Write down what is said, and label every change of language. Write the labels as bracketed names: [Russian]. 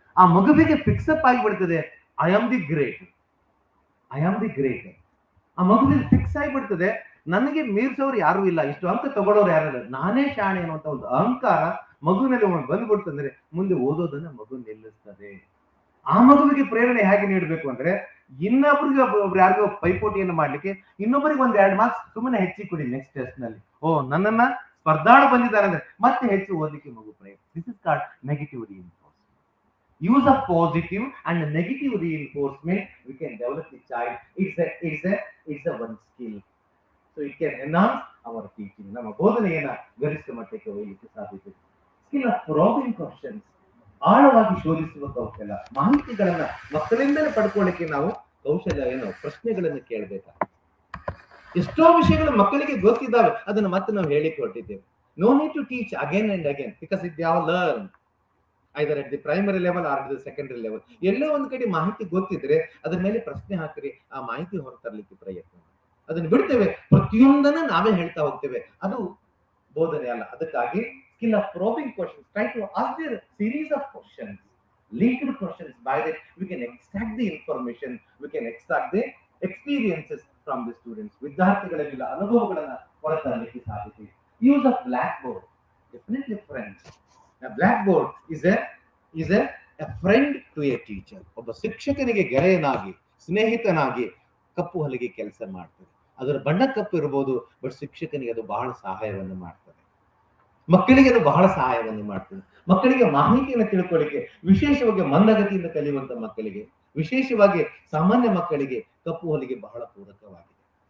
[Kannada] ಆ ಮಗುವಿಗೆ ಫಿಕ್ಸಪ್ ಆಗಿಬಿಡ್ತದೆ, [English] I am the great. [Kannada] ಆ ಮಗುವಿಗೆ ಫಿಕ್ಸ್ ಆಗಿಬಿಡ್ತದೆ, ನನಗೆ ಮೀರ್ಸೋರು ಯಾರು ಇಲ್ಲ, ಇಷ್ಟು ಅಂಕ ತಗೊಳ್ಳೋರು ಯಾರು ಇಲ್ಲ, ನಾನೇ ಶಾಣೆ ಅನ್ನುವಂತ ಒಂದು ಅಹಂಕಾರ ಮಗುವಿನಲ್ಲಿ ಬಂದ್ಬಿಡ್ತಂದ್ರೆ ಮುಂದೆ ಓದೋದನ್ನ ಮಗು ನಿಲ್ಲಿಸ್ತದೆ. ಆ ಮಗುವಿಗೆ ಪ್ರೇರಣೆ ಹೇಗೆ ನೀಡಬೇಕು ಅಂದ್ರೆ ಇನ್ನೊಬ್ರಿಗೆ ಒಬ್ರು ಯಾರಿಗೋ ಪೈಪೋಟಿಯನ್ನು ಮಾಡ್ಲಿಕ್ಕೆ ಇನ್ನೊಬ್ಬರಿಗೆ ಒಂದ್ 2 ಮಾರ್ಕ್ಸ್ ಸುಮ್ಮನೆ ಹೆಚ್ಚಿ ಕೊಡಿ ನೆಕ್ಸ್ಟ್ ಟೆಸ್ಟ್ ನಲ್ಲಿ. ಓ ನನ್ನನ್ನ ಸ್ಪರ್ಧಾಳು ಬಂದಿದ್ದಾರೆ ಅಂದ್ರೆ ಮತ್ತೆ ಹೆಚ್ಚು ಓದಲಿಕ್ಕೆ ಮಗು ಪ್ರಯತ್ನ. [English] This is called negative reinforcement. Use of positive and negative reinforcement we can develop the child. It's a one skill. So it can enhance our teaching. [Kannada] ನಮ್ಮ ಬೋಧನೆಯನ್ನ ಗರಿಷ್ಠ ಮಟ್ಟಕ್ಕೆ ಒಯ್ಯಲಿಕ್ಕೆ ಸಾಧ್ಯತೆ. [English] skill of probing questions, [Kannada] ಆಳವಾಗಿ ಶೋಧಿಸುವ ಕೌಶಲ್ಯ. ಮಾಹಿತಿಗಳನ್ನ ಮಕ್ಕಳಿಂದಲೇ ಪಡ್ಕೊಳ್ಳಿಕ್ಕೆ ನಾವು ಕೌಶಲ್ಯ ಏನು ಪ್ರಶ್ನೆಗಳನ್ನು ಕೇಳಬೇಕಾಗ್ತದೆ. ಎಷ್ಟೋ ವಿಷಯಗಳು ಮಕ್ಕಳಿಗೆ ಗೊತ್ತಿದ್ದಾವೆ, ಅದನ್ನ ಮತ್ತೆ ನಾವು ಹೇಳಿಕ್ಕೆ ಹೊರಟಿದ್ದೇವೆ. [English] No need to teach again and again because it ಯಾವ learn either at the primary level or the secondary level. [Kannada] ಎಲ್ಲೋ ಒಂದ್ ಕಡೆ ಮಾಹಿತಿ ಗೊತ್ತಿದ್ರೆ ಅದ್ರ ಮೇಲೆ ಪ್ರಶ್ನೆ ಹಾಕಿರಿ, ಆ ಮಾಹಿತಿ ಹೊರತರಲಿಕ್ಕೆ ಪ್ರಯತ್ನ. ಅದನ್ನ ಬಿಡ್ತೇವೆ, ಪ್ರತಿಯೊಂದನ್ನ ನಾವೇ ಹೇಳ್ತಾ ಹೋಗ್ತೇವೆ, ಅದು ಬೋಧನೆ ಅಲ್ಲ. [English] ಅದಕ್ಕಾಗಿ skill of probing questions, try to ask the series of questions, linked questions. By that we can extract the information, we can extract the experiences from the students. [Kannada] ವಿದ್ಯಾರ್ಥಿಗಳಲ್ಲಿ ಅನುಭವಗಳನ್ನ ಹೊರತರಲಿಕ್ಕೆ ಸಾಧ್ಯತೆ. [English] Use of blackboard, definitely friends. Black is a friend to a teacher. [Kannada] ಒಬ್ಬ ಶಿಕ್ಷಕನಿಗೆ ಗೆಳೆಯನಾಗಿ ಸ್ನೇಹಿತನಾಗಿ ಕಪ್ಪು ಹಲಗೆ ಕೆಲಸ ಮಾಡ್ತದೆ. ಅದರ ಬಣ್ಣ ಕಪ್ಪು ಇರಬಹುದು, ಬಟ್ ಶಿಕ್ಷಕನಿಗೆ ಅದು ಬಹಳ ಸಹಾಯವನ್ನು ಮಾಡ್ತದೆ. ಮಕ್ಕಳಿಗೆ ಅದು ಬಹಳ ಸಹಾಯವನ್ನು ಮಾಡ್ತದೆ. ಮಕ್ಕಳಿಗೆ ಮಾಹಿತಿಯನ್ನು ತಿಳ್ಕೊಳ್ಳಿಕ್ಕೆ, ವಿಶೇಷವಾಗಿ ಮಂದಗತಿಯಿಂದ ಕಲಿಯುವಂತ ಮಕ್ಕಳಿಗೆ, ವಿಶೇಷವಾಗಿ ಸಾಮಾನ್ಯ ಮಕ್ಕಳಿಗೆ ಕಪ್ಪು ಹಲಿಗೆ ಬಹಳ ಪೂರಕವಾಗಿದೆ.